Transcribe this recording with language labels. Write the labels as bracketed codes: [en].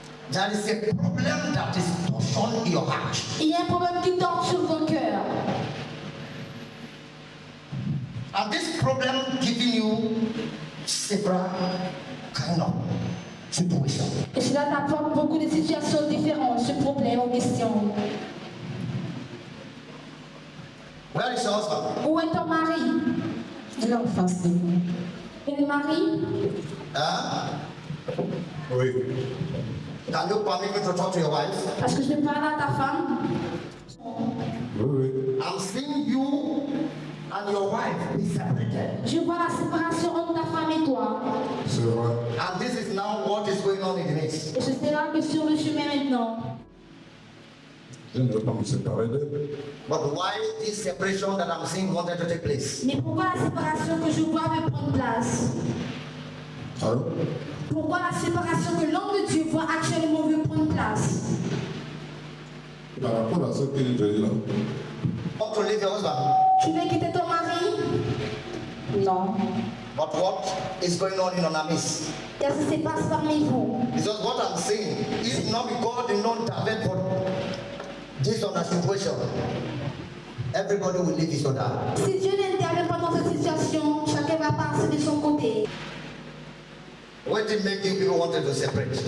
[en] There is a problem that is torturing your heart. [fr] Il y a un problème qui torture ton cœur. [en] And this problem giving you several kind of situations. [fr] Et cela t'apporte beaucoup de situations différentes, ce problème en question. [en] Where is your husband? [fr] Où est ton mari? Il est en face de vous. Et le mari? Huh? Oui. [en] Can you permit me to talk to your wife? [fr] Est-ce que je peux parler à ta femme? Oui. [en] I'm seeing you and your wife be separated. [fr] Je vois la séparation entre ta femme et toi. C'est vrai. [en] And this is now what is going on in the midst. [fr] Et je sais là que sur le chemin maintenant. Je ne veux pas me séparer d'elle. [en] But why this separation that I'm seeing wanted to take place? [fr] Mais pourquoi la séparation que je vois veut prendre place? Allô? Pourquoi la séparation que l'homme de Dieu voit actuellement veut prendre place? Par rapport à ce que je dis là. [en] Want to leave your husband? [fr] Tu veux quitter ton mari? Non. [en] But what is going on in our midst? [fr] Qu'est-ce qui se passe parmi vous? [en] Because what I'm saying is not because they don't intervene for this on a situation. Everybody will leave each other. [fr] Si Dieu n'intervient pas dans cette situation, chacun va passer de son côté. [en] What did make you people wanted to separate?